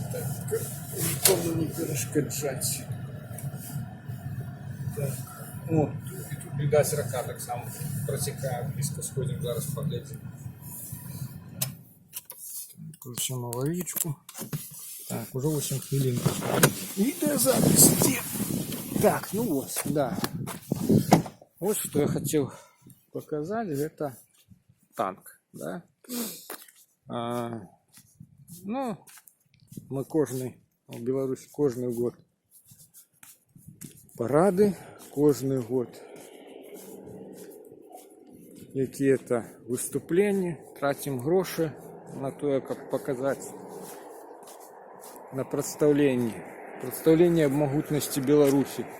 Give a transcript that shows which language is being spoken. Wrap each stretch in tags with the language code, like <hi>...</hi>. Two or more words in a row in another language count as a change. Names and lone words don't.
<uk>Так, нікому не перешкоджать. Так, о, і тут видать рака так само протікає, близько сходимо, зараз поглядимо. Включимо аварійку. Так, уже 8 хвилин.</uk> <ru>Видеозапись. Так, ну вот, да. Вот что я хотел показать, это танк, да. Ну, мы в Беларуси кожный год парады, кожный год какие-то выступления, тратим гроши на то, как показать на представление об могутности Беларуси.</ru>